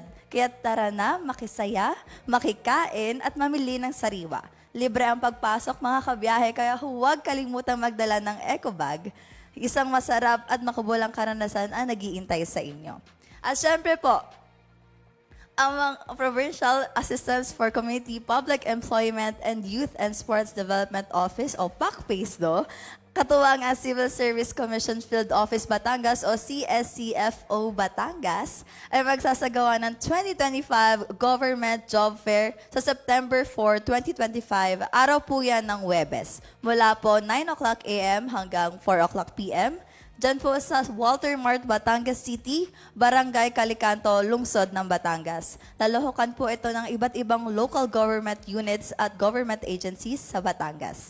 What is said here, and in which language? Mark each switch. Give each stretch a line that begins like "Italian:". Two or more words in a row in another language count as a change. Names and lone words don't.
Filipino: Kaya tara na, makisaya, makikain at mamili ng sariwa. Libre ang pagpasok, mga kabiyahe, kaya huwag kalimutang magdala ng eco bag. Isang masarap at makabulang karanasan ang nag-iintay sa inyo. At syempre po, ang mga Provincial Assistance for Community Public Employment and Youth and Sports Development Office o PACPACE katuwang ang Civil Service Commission Field Office Batangas o CSCFO Batangas ay magsasagawa ng 2025 Government Job Fair sa September 4, 2025. Araw po yan ng Huwebes. Mula po 9
English: o'clock a.m.
Filipino: hanggang 4
English: o'clock p.m.
Filipino: Diyan po sa Walter Mart, Batangas City, Barangay Calicanto, Lungsod ng Batangas. Lalahukan po ito ng iba't ibang
English: local government units
Filipino: at
English: government agencies
Filipino: sa Batangas.